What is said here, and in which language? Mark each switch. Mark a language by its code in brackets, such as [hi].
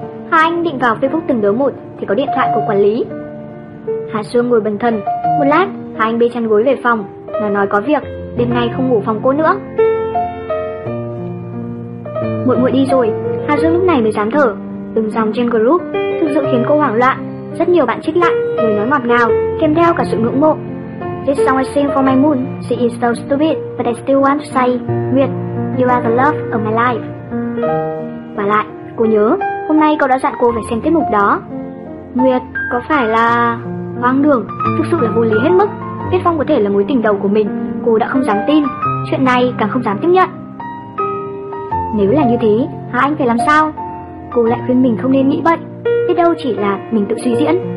[vi] Hà Anh định vào Facebook từng đứa một, thì có điện thoại của quản lý. Hà Sương ngồi bần thần, một lát, Hà Anh bê chăn gối về phòng, nó nói có việc, đêm nay không ngủ phòng cô nữa. Muội đi rồi. Hà Dương lúc này mới dám thở. Từng dòng trên group thực sự khiến cô hoảng loạn. Rất nhiều bạn trích lại, người nói ngọt ngào, kèm theo cả sự ngưỡng mộ. [en] This song I sing for my moon, she is so stupid, but I still want to say, Nguyệt, you are the love of my life. [vi] Và lại, cô nhớ, hôm nay cô đã dặn cô phải xem tiết mục đó. Nguyệt, có phải là... Hoa hoang đường, thực sự là vô lý hết mức. Tiết Phong có thể là mối tình đầu của mình, cô đã không dám tin, chuyện này càng không dám tiếp nhận. Nếu là như thế, Hà Anh phải làm sao? Cô lại khuyên mình không nên nghĩ vậy, biết đâu chỉ là mình tự suy diễn.